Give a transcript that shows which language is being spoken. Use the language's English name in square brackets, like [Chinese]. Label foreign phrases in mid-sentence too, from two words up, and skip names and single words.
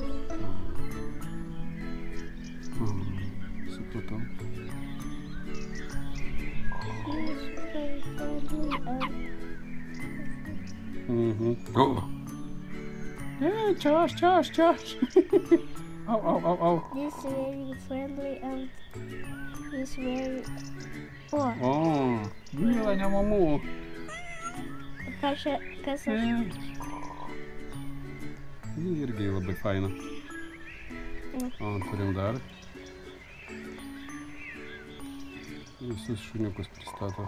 [Lithuanian] supratau. O. Čia aš. Au. [English] This very friendly and is very... [Lithuanian] O, O, Mila, ne mamų. kas aš? Irgi labai faina. O, turim dar. Visus šuniukus pristato.